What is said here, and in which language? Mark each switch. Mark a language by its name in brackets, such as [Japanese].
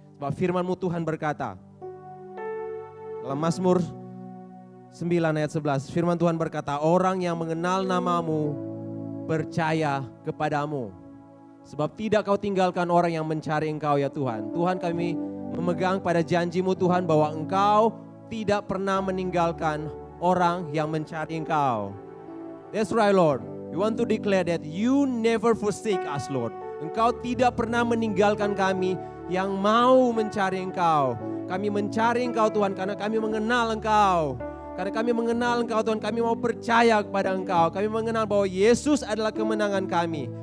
[Indonesian] Sebab firman-Mu Tuhan berkata, dalam Mazmur 9 ayat 11, firman Tuhan berkata, orang yang mengenal nama-Mu percaya kepadamu. Sebab tidak Kau tinggalkan orang yang mencari Engkau ya Tuhan. Tuhan, kami memegang pada janji-Mu Tuhan bahwa Engkau tidak pernah meninggalkan orang yang mencari Engkau. [English] That's right Lord. We want to declare that you never forsake us Lord. [Indonesian] Engkau tidak pernah meninggalkan kami yang mau mencari Engkau. Kami mencari Engkau Tuhan karena kami mengenal Engkau. Karena kami mengenal Engkau Tuhan, kami mau percaya kepada Engkau. Kami mengenal bahwa Yesus adalah kemenangan kami.